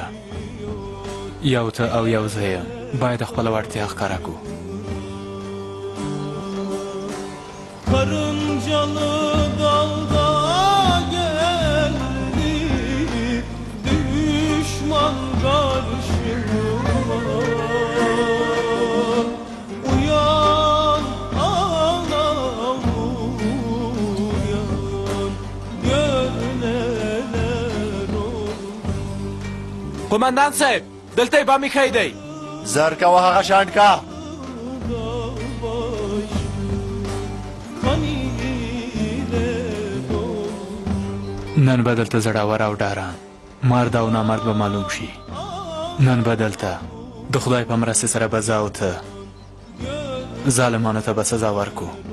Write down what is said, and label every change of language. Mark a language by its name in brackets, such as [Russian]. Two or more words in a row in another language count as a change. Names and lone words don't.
[Pashto] یو ته او یو زه یم، باید خپله وړتیا ښکاره کړو. [Turkish] Karıncalı dalda geldi, düşman karşıma. Uyan anam uyan, gör neler oldu. [Pashto] قومندان صاحب دلته یې بام ایښی دی. زر کوه هغه شانډ کا. نن به دلته زړور او ډاران مرد او نامرد به معلوم شي. نن به دلته د خدای په مرستې سره به زه او ته ظالمانو ته به سزا ورکو.